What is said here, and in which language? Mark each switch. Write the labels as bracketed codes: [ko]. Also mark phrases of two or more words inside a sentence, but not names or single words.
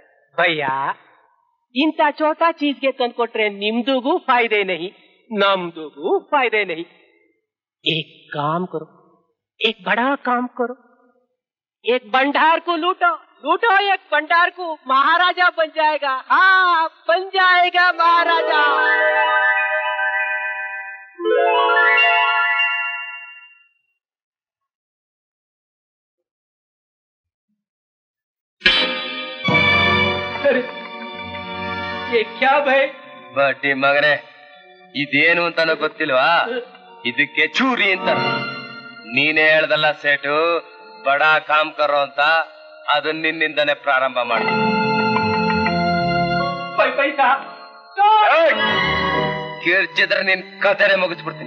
[kn] ಭಯ್ಯ, ಇಂಥ [hi] छोटा चीज़गे [kn] ತಂದು ಕೊಟ್ರೆ ನಿಮ್ದುಗೂ [hi] फायदे नहीं, [kn] ನಮ್ದುಗೂ [hi] फायदे नहीं. एक काम करो, एक बड़ा काम करो, एक भंडार को लूटो, एक भंडार को, महाराजा बन जाएगा. हाँ, बन जाएगा महाराजा. ये क्या भाई? [kn] ಬಡ್ಡಿ ಮಗನೇ, ಇದೇನು ಅಂತಾನೋ ಗೊತ್ತಿಲ್ವಾ? ಇದಕ್ಕೆ ಚೂರಿ ಅಂತ. ನೀನೇ ಹೇಳ್ದಲ್ಲ ಸೇಟು, [hi] बड़ा काम करो [kn] ಅಂತ. ಅದನ್ನ ನಿನ್ನಿಂದನೇ ಪ್ರಾರಂಭ ಮಾಡಿ. ಕಿರ್ಚಿದ್ರೆ ನಿನ್ ಕಥೆನೆ ಮುಗಿಸ್ಬಿಡ್ತೀನಿ.